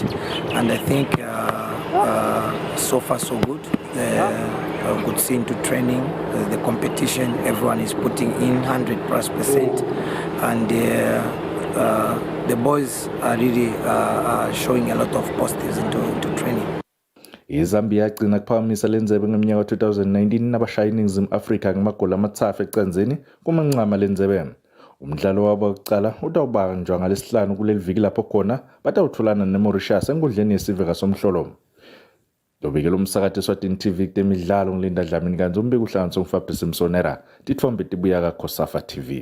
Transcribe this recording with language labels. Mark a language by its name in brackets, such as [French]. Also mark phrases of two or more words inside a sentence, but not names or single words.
[English] And I think so far so good. Good see into training, the competition, everyone is putting in 100+%. And the boys are really showing a lot of positives into training. [Swati] iZambia yagcina kuphakamisa lenzebe ngeminyaka 2019 nabashayi iNingizimu Afrika ngamagoli amathathu ecanzini kumanqama lenzebe. Umdlalo wabo wokuqala utawubanjwa ngalesihlanu kuleli viki lapho khona batawutholana neMauritius enkundleni yesive kaSomhlolo. Lobikela umsakathi Eswatini TV kutemidlalo ngilinda Dlamini kanzi umbiko uhlanganisa nguFabrice Msonera titfombe tibuya kaKhosafa TV.